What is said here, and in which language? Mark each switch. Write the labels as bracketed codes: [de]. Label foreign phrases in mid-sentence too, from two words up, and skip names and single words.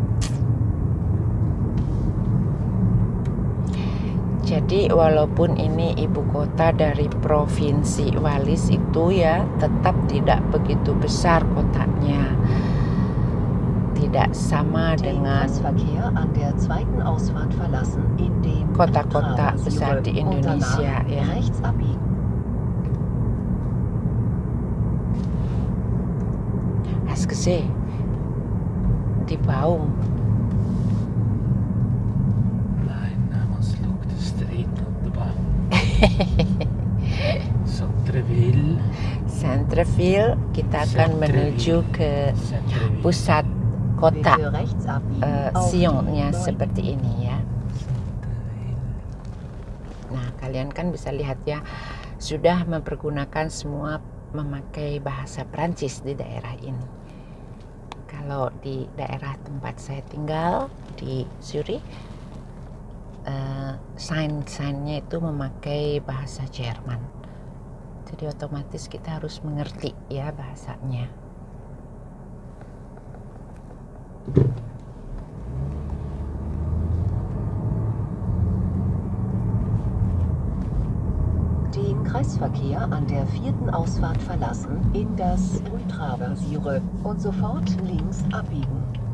[id] Jadi walaupun ini ibu kota dari provinsi Wallis itu ya, tetap tidak begitu besar kotanya. Tidak sama dengan kota-kota besar di Indonesia ya. [de] Hast gesehen, die Baum. [id] Centreville, kita akan menuju ke pusat kota Sionnya seperti ini ya. Nah, kalian kan bisa lihat ya, sudah mempergunakan semua memakai bahasa Prancis di daerah ini. Kalau di daerah tempat saya tinggal di Zurich, sign-signnya itu memakai bahasa Jerman. Jadi otomatis kita harus mengerti ya bahasanya. [de] Den Kreisverkehr an der vierten Ausfahrt verlassen in das Rue Traversiere und sofort links abbiegen.